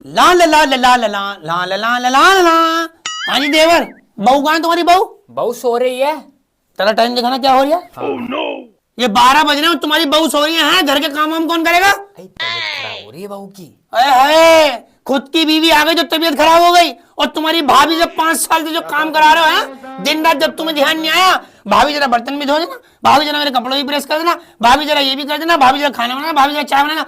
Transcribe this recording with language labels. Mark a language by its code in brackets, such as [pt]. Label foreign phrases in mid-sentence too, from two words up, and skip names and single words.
[hi] ला ला ला ला ला ला ला ला ला ला ला ला ला। हाँ जी देवर, बहू कहाँ है तुम्हारी बहू? बहू सो रही है। तेरा टाइम दिखाना क्या हो रहा है? [en] Oh, no! [hi] ये 12 बज रहे हैं, तुम्हारी बहू सो रही है, घर के काम वाम कौन करेगा? तबीयत खराब हो रही है बहू की। अरे खुद की बीवी आ गई जो तबीयत खराब हो गई, और तुम्हारी भाभी जब 5 साल से जो काम करा रहे हो है, दिन रात जब तुम्हें ध्यान नहीं आया, भाभी जरा बर्तन भी धो देना, भाभी जरा मेरे कपड़े भी प्रेस कर देना, भाभी जरा ये भी कर देना, भाभी जरा खाना बनाना, भाभी जरा चाय बनाना।